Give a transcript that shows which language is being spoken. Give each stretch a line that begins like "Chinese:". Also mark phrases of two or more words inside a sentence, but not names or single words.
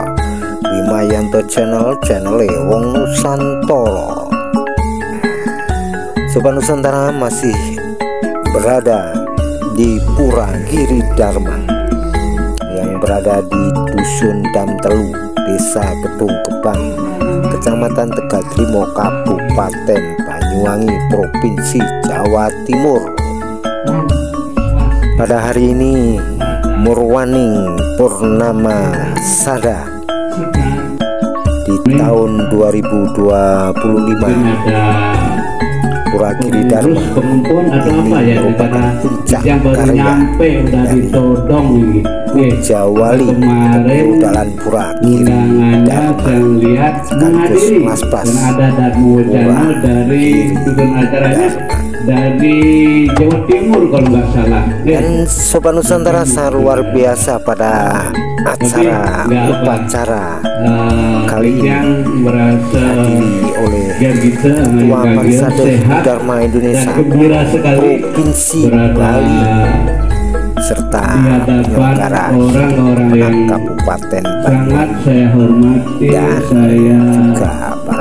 Indonesian: Bima Yanto Channel, channel Wong Nusantara. Sobat Nusantara, masih berada di Pura Giri Dharma yang berada di Dusun Damtelu, Desa Gedung Gebang, Kecamatan Tegaltrimo, Kabupaten Banyuwangi, Provinsi Jawa Timur. Pada hari ini Murwaning Purnama Sada di tahun 2025, Pura Giri Dharma ini merupakan puncak karya dari Puja Wali Dalan Pura Giri Dharma sekaligus Mas Bas Pura Giri Dharma dari Jawa Timur kalau nggak salah. Dan Sobat Nusantara, sangat luar biasa pada acara upacara kali ini dihadiri oleh Ketua Parisade Dharma Indonesia Provinsi Bali serta penyelenggara Kabupaten Banyuwangi dan juga para